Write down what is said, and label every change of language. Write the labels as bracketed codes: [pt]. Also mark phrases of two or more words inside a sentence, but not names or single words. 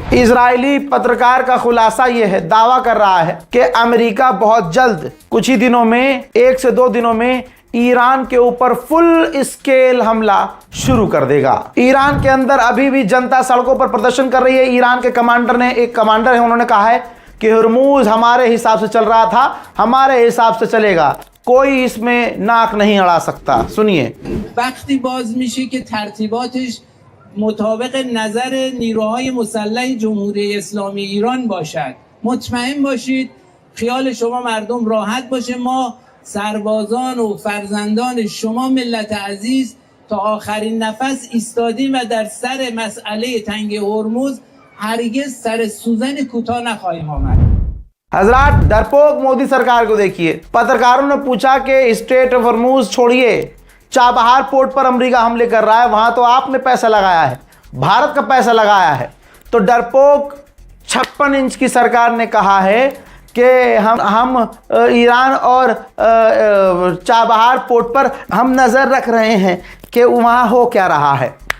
[hi] इजरायली पत्रकार का खुलासा यह है, दावा कर रहा है कि अमेरिका बहुत जल्द, कुछ ही दिनों में, 1 से 2 दिनों में ईरान के ऊपर [en] full scale [hi] हमला शुरू कर देगा। ईरान के अंदर अभी भी जनता सड़कों पर प्रदर्शन कर रही है। ईरान के कमांडर ने, एक कमांडर है, उन्होंने कहा है कि हॉर्मुज हमारे हिसाब से चल रहा था, हमारे हिसाब से चलेगा, कोई इसमें नाक नहीं अड़ा सकता। सुनिए। [fa] वقتی باز میشه که ترتیباتش مطابق نظر نیروهای مسلح جمهوری اسلامی ایران باشد. مطمئن باشید خیال شما مردم راحت باشه. ما سربازان و فرزندان شما ملت عزیز تا آخرین نفس ایستادیم و در سر مسئله تنگ هرمز هرگز سر سوزن کوتاه نخواهیم آمد. [hi] हजरात, डरपोक मोदी सरकार को देखिए। पत्रकारों ने पूछा कि स्ट्रेट ऑफ हॉर्मुज छोड़िए, चाबहार पोर्ट पर अमेरिका हमले कर रहा है, वहां तो आपने पैसा लगाया है, भारत का पैसा लगाया है। तो डरपोक 56 इंच की सरकार ने कहा है कि हम ईरान और चाबहार पोर्ट पर हम नजर रख रहे हैं कि वहां हो क्या रहा है।